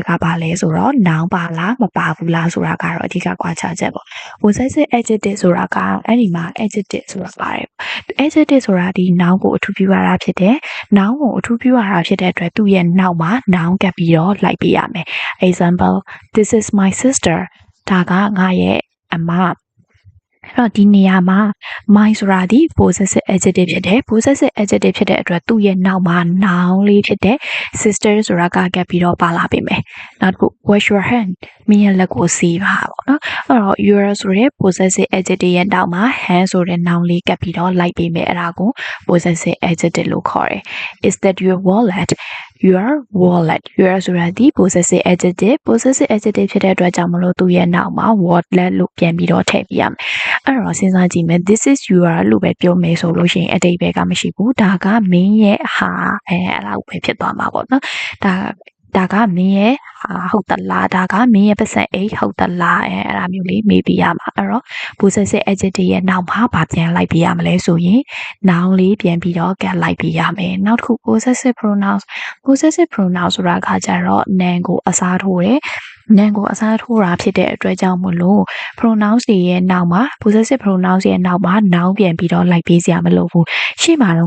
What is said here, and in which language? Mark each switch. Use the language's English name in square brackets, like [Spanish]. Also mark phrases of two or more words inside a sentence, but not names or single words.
[Burmese] က်ကပါလဲဆိုတော့ noun ပါလားမပါဘူးလားဆိုတာကတော့အဓိကကွာခြားချက်ပေါ့။ [English] possessive adjective [Burmese] ဆိုတာကအဲ့ဒီမှာ adjective ဆိုတာပါတယ်။ adjective ဆိုတာဒီ noun ကိုအထူးပြုရတာဖြစ်တယ်။ noun ကိုအထူးပြုရတာဖြစ်တဲ့အတွက်သူ့ရဲ့နောက်မှာ noun ကပ်ပြီးတော့လိုက်ပေးရမယ် [English] example this is my sister [Burmese] ဒါကငါရဲ့အမအဲ့တော့ဒီနေရာမှာ my ဆိုတာဒီ [English] possessive adjective [Burmese] ဖြစ်တယ် [English] possessive adjective [Burmese] ဖြစ်တဲ့အတွက်သူ့ရဲ့နောက်မှာ noun လေးဖြစ်တဲ့ sister ဆိုတာကပ်ပြီးတော့ပါလာပေးမယ်နောက်တစ်ခု [English] wash your hand [Burmese] မင်းရဲ့လက်ကိုဆေးပါပေါ့နော်အဲ့တော့ your ဆိုတဲ့ [English] possessive adjective [Burmese] ရဲ့နောက်မှာ hand ဆိုတဲ့ noun လေးကပ်ပြီးတော့လိုက်ပေးမယ်အဲ့ဒါကို [English] possessive adjective [Burmese] လို့ခေါ်တယ် [English] is that your wallet your wallet your [Burmese] ဆိုတာဒီ [English] possessive adjective [Burmese] ဖြစ်တဲ့အတွက်ကြောင့်မလို့သူ့ရဲ့နောက်မှာ wallet လို့ပြန်ပြီးတော့ထည့်ပြရမယ်အဲ့တော့စဉ်းစားကြည့်မယ် [English] this is your [Burmese] လို့ပဲပြောမယ်ဆိုလို့ရှိရင်အတိတ်ပဲကမရှိဘူးဒါကမင်းရဲ့ဟာအဲ့ဒါပဲဖြစ်သွားမှာပေါ့နော်ဒါကမင်းရဲ့ဟုတ် သလားဒါကမင်းရဲ့ပတ်စံအိတ်ဟုတ်သလားအဲ့ဒါမျိုးလေးမေးပြရမှာအဲ့တော့ [English] possessive adjective [Burmese] ရဲ့နောက်မှာဗာပြန်လိုက်ပြရမလဲဆိုရင် noun လေးပြန်ပြီးတော့ကပ်လိုက်ပြရမယ်နောက်တစ်ခု [English] possessive pronouns [Burmese] ဆိုတာကကြတော့ noun ကိုအစားထိုးတယ်noun ကိုအစားထိုးတာဖြစ်တဲ့အတွက်ကြောင့်မလို့ pronouns တွေရဲ့နောက်မှာ [English] possessive pronouns [Burmese] ရဲ့နောက်မှာ noun ပြန်ပြီးတော့လိုက်ပေးစရာမလိုဘူးရှေ့မှာတော့က